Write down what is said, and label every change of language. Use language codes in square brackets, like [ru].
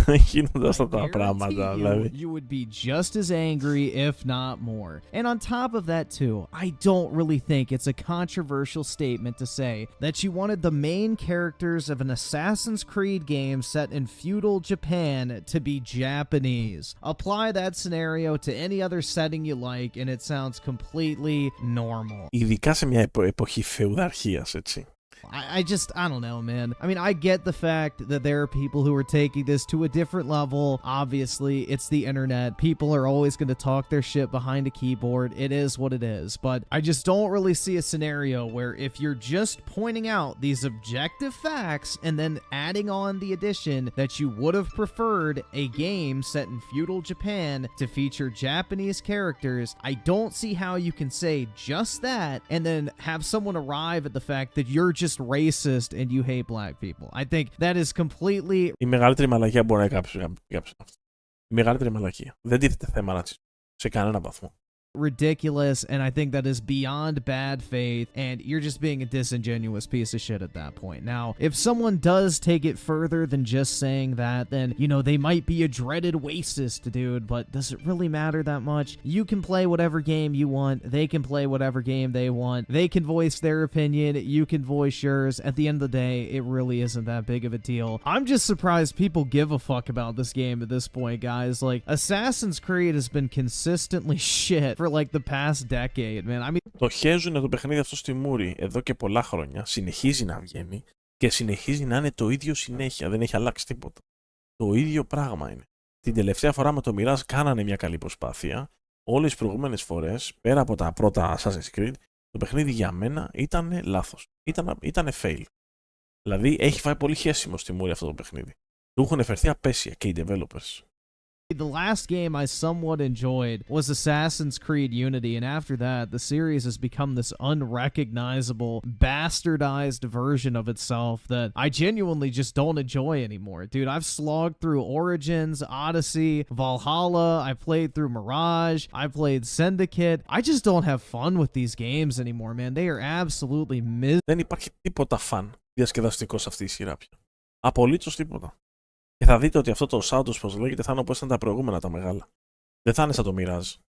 [el] Γίνονται αυτά τα πράγματα, δηλαδή. [en] You would be just as angry, if not more. And on top of that, too, I don't really think it's a controversial statement to say that you wanted the main characters of an Assassin's Creed game set in feudal Japan to be Japanese. Apply that scenario to any other setting you like, and it sounds completely normal. [el] Ειδικά σε μια εποχή φεουδαρχίας, έτσι. [en] I don't know, man. I mean, I get the fact that there are people who are taking this to a different level. Obviously, it's the internet. People are always going to talk their shit behind a keyboard. It is what it is. But I just don't really see a scenario where if you're just pointing out these objective facts and then adding on the addition that you would have preferred a game set in feudal Japan to feature Japanese characters, I don't see how you can say just that and then have someone arrive at the fact that you're just racist and you hate black people. I think that is completely... [el] Η μεγαλύτερη μαλακία μπορεί να είναι κάποιος αυτό. Η μεγαλύτερη μαλακία. Δεν τίθεται θέμα ρατσισμού σε κανένα βαθμό. [en] Ridiculous, and I think that is beyond bad faith, and you're just being a disingenuous piece of shit at that point. Now, if someone does take it further than just saying that, then, you know, they might be a dreaded racist, dude, but does it really matter that much? You can play whatever game you want, they can play whatever game they want, they can voice their opinion, you can voice yours. At the end of the day, it really isn't that big of a deal. I'm just surprised people give a fuck about this game at this point, guys. Like, Assassin's Creed has been consistently shit for like the past decade, man. I mean, [el] το χέζουνε το παιχνίδι αυτό στη μούρη εδώ και πολλά χρόνια. Συνεχίζει να βγαίνει και συνεχίζει να είναι το ίδιο συνέχεια. Δεν έχει αλλάξει τίποτα. Το ίδιο πράγμα είναι. Την τελευταία φορά με το Mirage κάνανε μια καλή προσπάθεια. Όλες τις προηγούμενες φορές, πέρα από τα πρώτα Assassin's Creed, το παιχνίδι για μένα ήταν λάθος. Ήταν fail. Δηλαδή έχει φάει πολύ χέσιμο στη μούρη αυτό το παιχνίδι. Του έχουν φερθεί απέσια και οι developers. [en] the last game I somewhat enjoyed was Assassin's Creed Unity, and after that, the series has become this unrecognizable, bastardized version of itself that I genuinely just don't enjoy anymore. Dude, I've slogged through Origins, Odyssey, Valhalla, I played through Mirage, I played Syndicate. I just don't have fun with these games anymore, man. They are absolutely miserable. [el] Δεν υπάρχει τίποτα φαν διασκεδαστικό σε αυτή η σειρά πια. Απολύτως τίποτα. Και θα δείτε ότι αυτό το Shadows, πώς λέγεται, θα είναι όπως ήταν τα προηγούμενα τα μεγάλα. Δεν θα είναι σαν το Mirage.